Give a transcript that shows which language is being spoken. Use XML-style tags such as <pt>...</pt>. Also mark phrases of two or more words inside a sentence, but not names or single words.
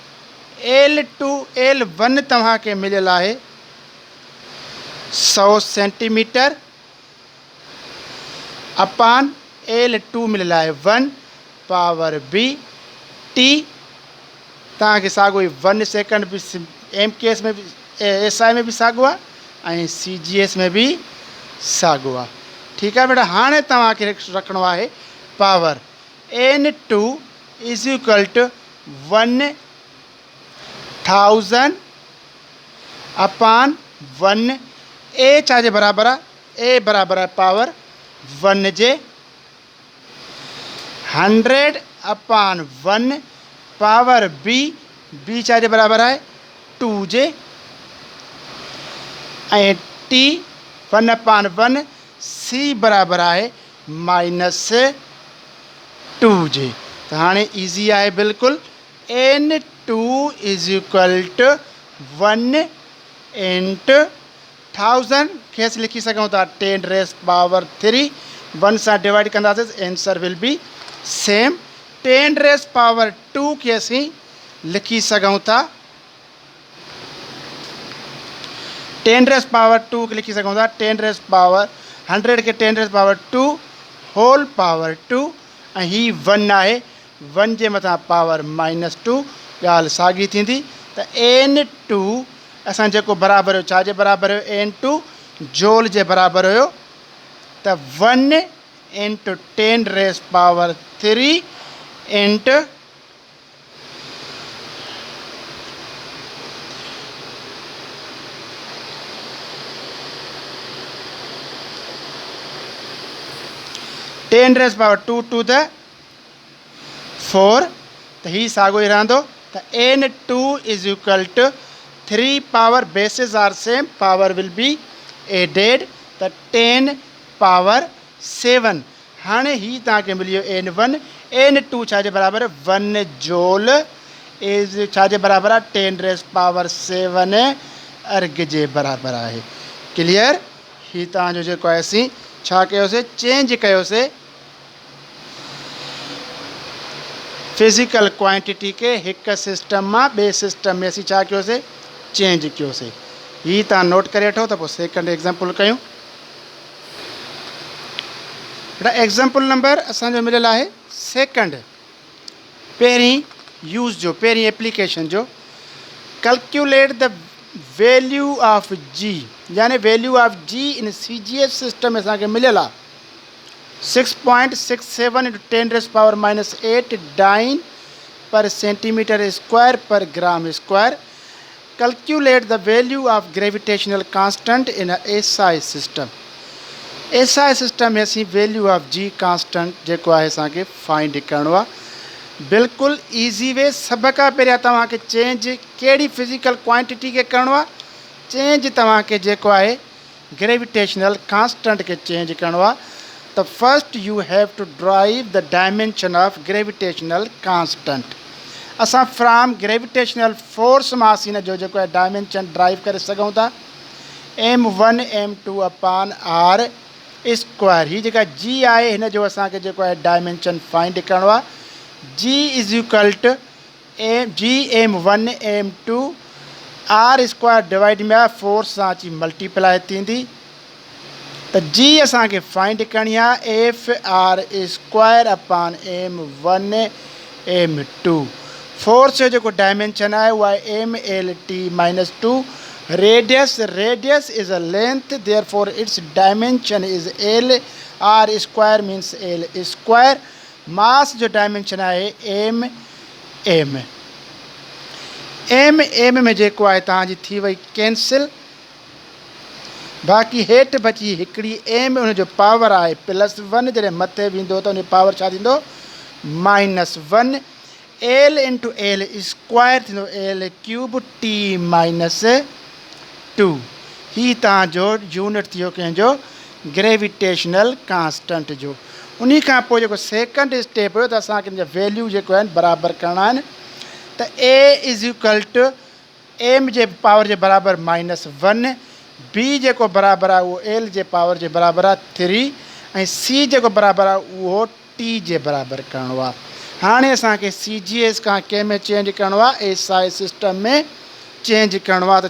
<sd>L1 तव्हांखे मिलियल आहे 100 सेंटीमीटर अपान L2 मिलियल आहे 1 पावर B। T तव्हांखे साॻियो ई 1 सेकंड बि MKS में बि SI में बि साॻियो आहे ऐं CGS में बि साॻियो आहे। ठीकु आहे बेटा, हाणे तव्हांखे रखिणो आहे</sd> <en>power N2 is equal to 1000</en> <sd>अपान 1। A छा जे बराबरि आहे, A बराबरि आहे पावर 1 जे। 100 अपान 1 पावर B, B छा जे बराबरि आहे 2 जे। ऐं T 1 अपान 1 C बराबरि आहे -2 जे। त हाणे ईज़ी आहे बिल्कुलु।</sd> <en>N2 is equal to 1 into 1000</en> <sd>खे असीं लिखी सघूं था</sd> <en>10 raise power 3.</en> <sd>1 सां डिवाइड कंदासीं,</sd> <en>answer will be same. 10 raise power 2</en> <sd>खे असीं लिखी सघूं था</sd> <en>10 raise power 2</en> <sd>खे लिखी सघूं था</sd> <en>10 raise power 100</en> <sd>खे</sd> <en>10 raise power 2 whole power 2</en> <sd>ऐं हीअ 1 आहे, 1 जे मथां पावर -2, ॻाल्हि साॻी थींदी। त N2 असां जेको बराबरि हुयो, छा जे बराबरि हुयो, N2 जोल जे बराबरि हुयो। त</sd> <en>1 into 10 raise power 3 into 10 raise power 2 to the 4</en> <sd>त हीअ साॻियो ई रहंदो।</sd> <en>त N2 is equal to 3 power bases are same, power will be added, the 10 power 7.</en> <sd>हाणे ही तव्हांखे मिली वियो n1 n2 छाजे बराबरि 1</sd> <en>joule is</en> <sd>छाजे बराबरि आहे</sd> <en>10 raise power 7</en> <sd>अर्ग जे बराबरि आहे। क्लियर। ही तव्हांजो जेको आहे असीं छा कयोसीं, चेंज कयोसीं</sd> <en>physical quantity</en> <sd>के हिक सिस्टम मां ॿिए सिस्टम में असीं छा कयोसीं, चेंज कयोसीं। ही तव्हां नोट करे वठो त पोइ</sd> <en>second example</en> <sd>कयूं।</sd> <en>example number</en> <sd>असांजो मिलियल आहे सेकंड, पहिरीं यूज़ जो, पहिरीं एप्लीकेशन जो।</sd> <en>calculate the value of G, यानी value of G in CGS system</en> <sd>में असांखे मिलियल आहे</sd> <en>6.67 × 10⁻⁻8 dyne per centimeter square per gram square. calculate the value of gravitational constant in SI system. SI system</en> <sd>में असीं</sd> <en>value of G constant</en> <sd>जेको आहे असांखे फाइंड करिणो आहे। बिल्कुलु</sd> <en>easy way.</en> <sd>सभ खां पहिरियां तव्हांखे चेंज कहिड़ी</sd> <en>physical quantity</en> <sd>खे करिणो आहे, चेंज तव्हांखे जेको आहे</sd> <en>gravitational constant</en> <sd>खे चेंज करिणो आहे।</sd> <en>त first you have to derive the dimension of gravitational constant।</en> <sd>असां</sd> <en>from gravitational force</en> <sd>मां असीं हिन जो जेको आहे डायमेंशन ड्राइव करे सघूं था</sd> <en>m1 m2 upon r square.</en> <sd>ही जेका जी आहे हिन जो असांखे जेको आहे डायमेंशन फाइंड करिणो आहे।</sd> <en>G is equal to G m1 m2 r square divide</en> <sd>में आहे फोर्स सां अची मल्टीप्लाई थींदी। त जी असांखे फाइंड करणी आहे</sd> <en>F R square upon m1 m2.</en> <sd>फोर्स जो जेको डायमेंशन आहे उहा आहे MLT-2।</sd> <en>radius is a length, therefore its dimension is L. R square means L square.</en> <sd>मास जो डायमेंशन आहे m में जेको आहे तव्हांजी थी वई कैंसिल, बाक़ी हेठि बची हिकिड़ी m, उनजो पावर आहे +1, जॾहिं मथे वेंदो त उन पावर छा थींदो -1। L ×</sd> <en>L square</en> <sd>थींदो L³ T-2। ही तव्हांजो यूनिट थी वियो कंहिंजो</sd> <en>gravitational constant</en> <sd>जो। उन खां पोइ जेको</sd> <en>second step</en> <sd>हुयो त असांखे हिन जा वैल्यू जेको आहिनि बराबरि करणा आहिनि। त</sd> <en>A is equal to m</en> <sd>जे पावर जे बराबरि -1, B जेको बराबरि आहे उहो L जे पावर जे बराबरि आहे 3 ऐं C जेको बराबरि आहे उहो T जे बराबरि करिणो आहे। हाणे असांखे CGS खां कंहिं में चेंज करिणो आहे,</sd> <en>SI system</en> <sd>में चेंज करिणो आहे।</sd>